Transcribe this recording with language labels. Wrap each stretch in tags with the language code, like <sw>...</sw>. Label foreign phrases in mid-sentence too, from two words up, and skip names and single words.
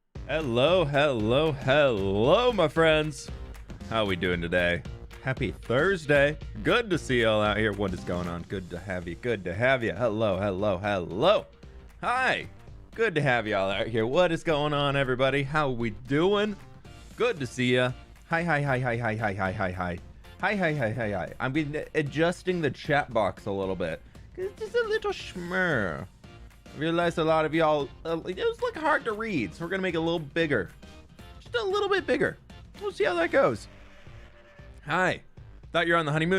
<en>Hello, hello, hello, my friends. How we doing today? Happy Thursday. Good to see y'all out here. What is going on? Good to have you. Good to have you. Hello, hello, hello. Hi. Good to have y'all out here. What is going on, everybody? How we doing? Good to see ya. Hi, hi, hi, hi, hi, hi, hi, hi, hi. Hi, hi, hi, hi, hi. I'm adjusting the chat box a little bit. It's just a little schmur. I realized a lot of y'all, it was like hard to read, so we're gonna make it a little bigger. Just a little bit bigger. We'll see how that goes. Hi. Thought you're on the honeymoon.</en>